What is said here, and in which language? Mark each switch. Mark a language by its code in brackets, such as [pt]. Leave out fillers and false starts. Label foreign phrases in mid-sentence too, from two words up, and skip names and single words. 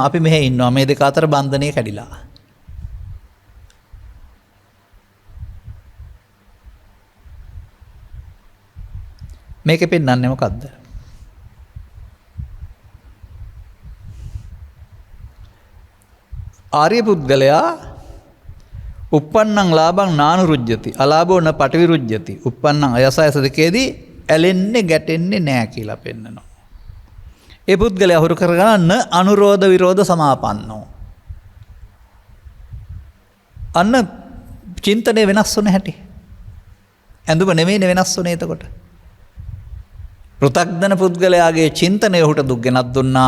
[si] අපි මෙහෙ ඉන්නවා. මේ දෙක අතර බන්ධනය කැඩිලා. මේකෙ පෙන්නන්නේ මොකද්ද? [pi] ආර්ය පුද්ගලයා uppannං ලාභං නානුරුජ්ජති අලාභෝ න පටිවිරුජ්ජති uppannං අයසයස [si] දෙකේදී ඇලෙන්නේ ගැටෙන්නේ නැහැ කියලා පෙන්නනවා. ඒ පුද්ගලයා හුරු කරගන්න [pi] අනුරෝධ විරෝධ සමාපන්නෝ. [si] අන්න චින්තනය වෙනස් වුණ හැටි. ඇඳුම නෙමෙයි වෙනස් වුණේ එතකොට. පෘථග්ජන පුද්ගලයාගේ චින්තනය ඔහුට දුක් ගෙනත් දුන්නා.